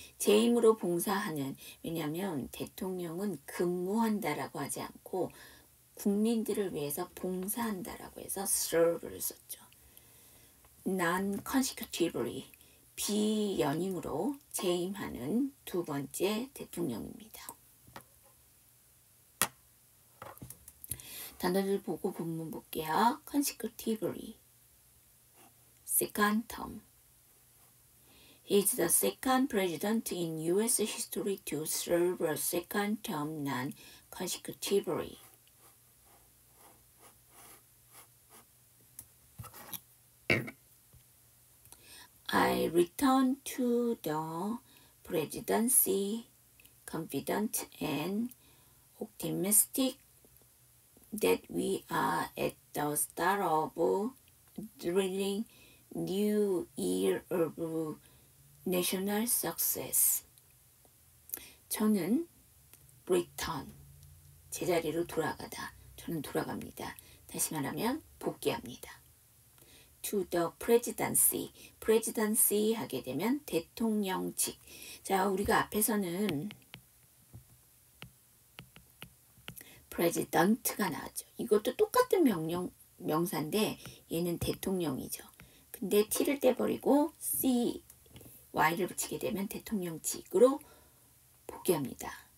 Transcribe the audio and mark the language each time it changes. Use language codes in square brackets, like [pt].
[ko] 재임으로 봉사하는, 왜냐하면 대통령은 근무한다라고 하지 않고 국민들을 위해서 봉사한다라고 해서 serve를 썼죠. non-consecutively, 비연임으로 재임하는 두 번째 대통령입니다. 단어들 보고 본문 볼게요. [en] consecutively, second term. He is the second president in U.S. history to serve a second term non-consecutively. I return to the presidency confident and optimistic that we are at the start of thrilling new year of national success. [ko] 저는 return, 제자리로 돌아가다. 저는 돌아갑니다. 다시 말하면 복귀합니다. [en] to the presidency, [ko] presidency 하게 되면 대통령직. 자, 우리가 앞에서는 president가 나왔죠. 이것도 똑같은 명사인데 얘는 대통령이죠. 근데 t를 떼버리고 c, y를 붙이게 되면 대통령직으로 복귀합니다.